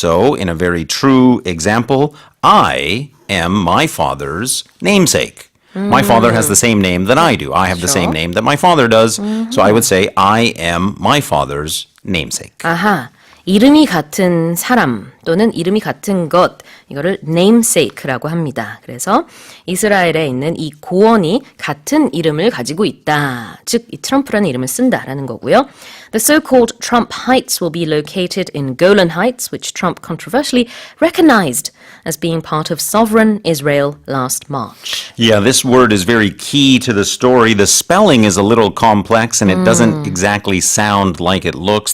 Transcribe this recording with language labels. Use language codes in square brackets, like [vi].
[en] So, in a very true example, I am my father's namesake. My father has the same name that I do. I have the same name that my father does. So I would say I am my father's namesake. [ko] 아하, 이름이 같은 사람 또는 이름이 같은 것, 이거를 namesake라고 합니다. 그래서 이스라엘에 있는 이 고원이 같은 이름을 가지고 있다. 즉, 이 트럼프라는 이름을 쓴다라는 거고요. [en] The so-called Trump Heights will be located in Golan Heights, which Trump controversially recognized as being part of sovereign Israel last March. Yeah, this word is very key to the story. The spelling is a little complex and it doesn't exactly sound like it looks.